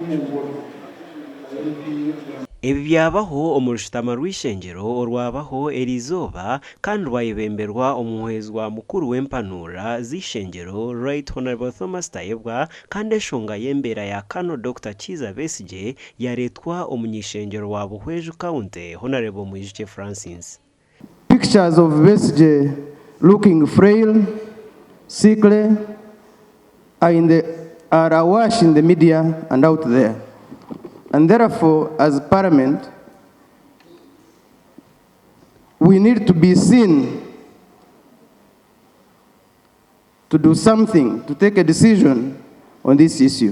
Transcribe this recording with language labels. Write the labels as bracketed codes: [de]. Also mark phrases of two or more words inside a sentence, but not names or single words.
[nyn] Ebi byabaho omurushitama rw'Ishengero orwabaho erizooba kandi rwayebemberwa omuhwezwa mukuru w'empanura z'Ishengero Right Honorable Thomas Tayebwa kandi eshonga y'embeera ya Kano Dr Kizza Besigye yaretwa omunyishengero wa Buhweju County Honorable Mwijike Francis. [en] Pictures of Besigye looking frail, sickly, are awash in the media and out there. And therefore, as Parliament, we need to be seen to do something, to take a decision on this issue.